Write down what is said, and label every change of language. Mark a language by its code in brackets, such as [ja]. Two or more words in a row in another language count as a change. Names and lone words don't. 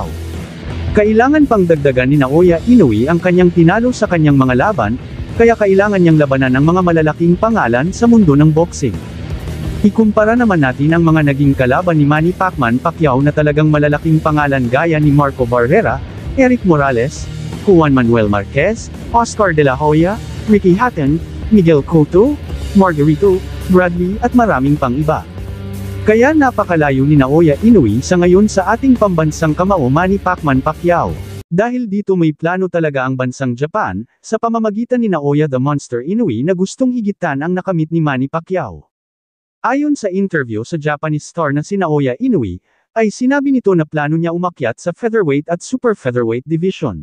[tl] Kailangan pang dagdagan ni Naoya Inoue ang kanyang tinalo sa kanyang mga laban, kaya kailangan niyang labanan ng mga malalaking pangalan sa mundo ng boxing. Ikumpara naman natin ang mga naging kalaban ni Manny Pacquiao na talagang malalaking pangalan gaya ni Marco Barrera, Eric Morales, Juan Manuel Marquez, Oscar De La Hoya, Ricky Hatton, Miguel Cotto, Margarito, Bradley at maraming pang iba. Kaya napakalayo ni Naoya Inoue sa ngayon sa ating pambansang kamao Manny Pacquiao. Dahil dito may plano talaga ang bansang Japan, sa pamamagitan ni Naoya the Monster Inoue na gustong higitan ang nakamit ni Manny Pacquiao. Ayon sa interview sa [en] Japanese star [tl] na si Naoya Inoue, ay sinabi nito na plano niya umakyat sa featherweight at [en] super featherweight division.